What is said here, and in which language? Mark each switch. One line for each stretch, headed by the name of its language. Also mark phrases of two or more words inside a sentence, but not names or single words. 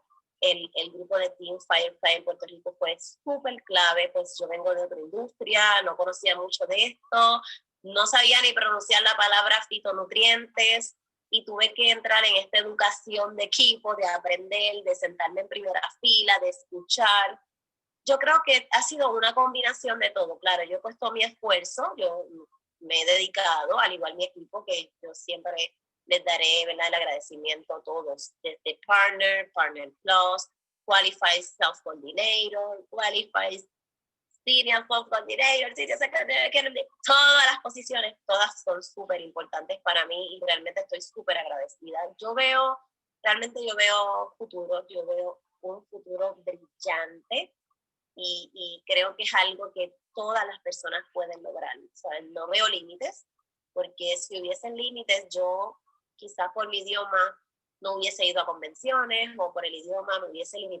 Spanish: El grupo de Team Firefly en Puerto Rico fue súper clave, pues yo vengo de otra industria, no conocía mucho de esto, no sabía ni pronunciar la palabra fitonutrientes y tuve que entrar en esta educación de equipo, de aprender, de sentarme en primera fila, de escuchar. Yo creo que ha sido una combinación de todo. Claro, yo he puesto mi esfuerzo, yo me he dedicado, al igual mi equipo, que yo siempre les daré, ¿verdad?, el agradecimiento a todos, desde
English: Partner Plus, Qualified Sales Coordinator, Qualified Senior Sales Coordinator, Senior Secretary,
Spanish: todas las posiciones, todas son súper importantes para mí y realmente estoy súper agradecida. Realmente yo veo futuro, yo veo un futuro brillante y creo que es algo que todas las personas pueden lograr. O sea, no veo límites, porque si hubiesen límites, yo quizás por mi idioma no hubiese ido a convenciones o por el idioma me hubiese limitado.